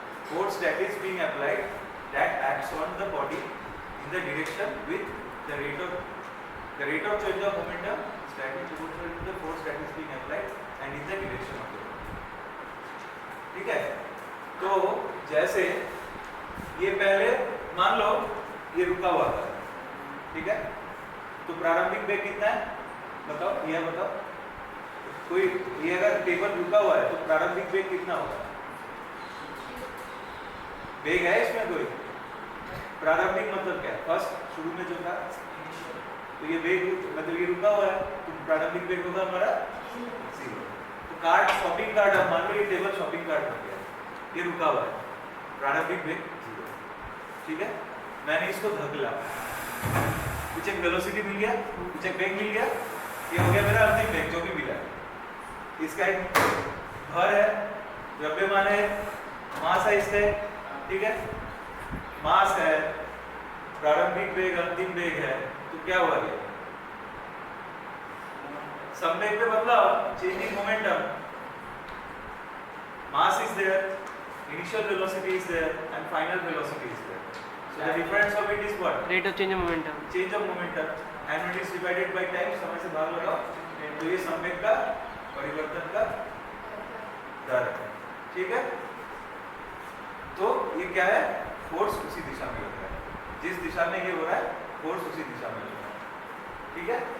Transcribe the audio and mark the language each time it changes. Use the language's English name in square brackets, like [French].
[English] Force that is being applied that acts on the body in the direction with the rate of change of momentum is directly proportional to the force that is being applied and in the direction of the body. [Hindi] ठीक है? तो जैसे ये पहले मान लो ये रुका हुआ था, ठीक है, तो प्रारंभिक वेग कितना है? बताओ, ये बताओ। कोई ये अगर टेबल रुका हुआ है तो प्रारंभिक वेग कितना होगा? वेग है इसमें कोई? प्रारंभिक मतलब क्या है? फर्स्ट, शुरू में जो था, तो ये वेग मतलब ये रुका हुआ है, तो प्रारंभिक वेग होगा हमारा 0। तो कार्ड, शॉपिंग कार्ड, अब मान लो ये टेबल शॉपिंग कार्ड हो गया, ये रुका हुआ है, प्रारंभिक वेग 0, ठीक है। मैंने इसको धकेला, कुछ एक वेलोसिटी मिल गया, कुछ एक वेग मिल गया, ये हो गया मेरा अंतिम वेग जो भी मिला है। इसका एक भर है, द्रव्यमान है, मास है इससे, ठीक है, मास है, प्रारंभिक वेग, अंतिम वेग है, तो क्या हुआ ये? [English] संवेग में बदलाव, changing momentum, mass is there, initial velocity is there, and final velocity is there. So the difference of it is what? Rate of change of momentum. Change of momentum, and it is divided by time. [Hindi] समय से भाग लगाओ, तो ये संवेग का परिवर्तन का दर है, ठीक है। तो ये क्या है? फोर्स उसी दिशा में लग रहा है, जिस दिशा में ये हो रहा है, फोर्स उसी दिशा में लग रहा है, ठीक है।